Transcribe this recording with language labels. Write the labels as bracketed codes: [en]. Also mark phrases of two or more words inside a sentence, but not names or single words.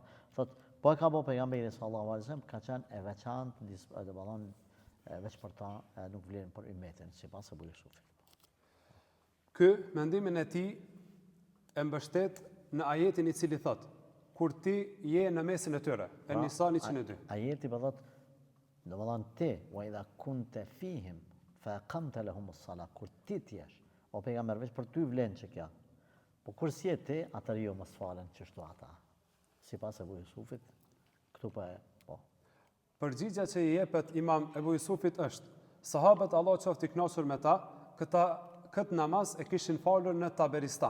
[sq] Thot, po e ka bo pejgamberi [ar] صلى الله عليه وسلم, [sq] ka qenë e veçantë, domethënë veç për ta nuk vlen për ummetin, sipas Ebu Jusufit. Ky mendimin e tij e mbështet në ajetin i cili thot, kur ti je në mesin e tyre, An-Nisa 102. Ajeti po thot, domethënë ti, [ar] وإذا كنت فيهم فأقمت لهم الصلاة, [sq] kur ti t'jesh, o pejgamber veç për ty vlen që kjo. Po kur si je ti, atëherë jo mos falen çështu ata. Sipas Ebu Jusufit, këtu po. Përgjigja që i jepet Imam Ebu Jusufit është, sahabët Allah qoftë i kënaqur me ta, këtë namaz e kishin falur në Taberistan.